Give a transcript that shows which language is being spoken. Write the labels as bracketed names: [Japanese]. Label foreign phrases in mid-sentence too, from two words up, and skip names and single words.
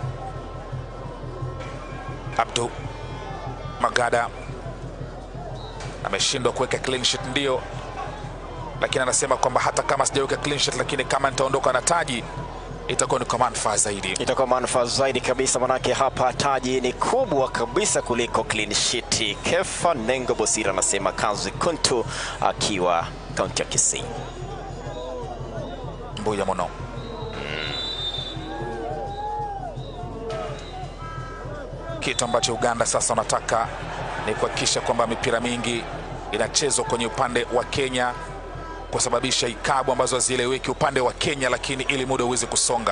[Swahili] Abdu Magada ameshindwa kuweka [English] clean sheet, [Swahili] ndio, lakini anasema kwamba hata kama sijaweka [English] clean sheet, [Swahili] lakini kama nitaondoka na taji itakuwa ni kwa manufaa zaidi. Itakuwa manufaa zaidi kabisa, manake hapa taji ni kubwa kabisa kuliko [English] clean sheet. [Swahili] Kefa Nengo Bosira anasema kazi kuntu akiwa kaunti ya Kisii. [Gusii] Mbuya mono. [Swahili] Kitu ambacho Uganda sasa wanataka ni kuhakikisha kwamba mipira mingi inachezwa kwenye upande wa Kenya, kusababisha ikabu ambazo hazieleweki upande wa Kenya, lakini ili muda uweze kusonga.